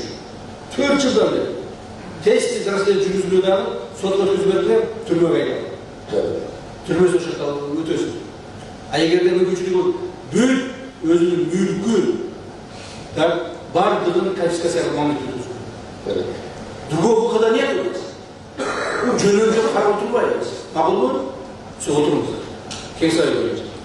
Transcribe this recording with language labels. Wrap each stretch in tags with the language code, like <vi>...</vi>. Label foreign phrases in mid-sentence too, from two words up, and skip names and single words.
<ky>4 жылдан бери тез расследование жүргүзүлүп дагы сотко өткөзүп түрмөгө айналды. Түрмөсү ошол өтөсүн. А эгерде мүмкүнчүлүгү бүт өзүнүн мүлкүн бардыгын конфискация кылган өтөсүн.</ky> <ru>Другого выхода нет у нас.</ru> <ky>Жөнөкөй карап турбайбыз. Макулбу? Сиз отуруңуздар. Kengsay боюнча.</ky>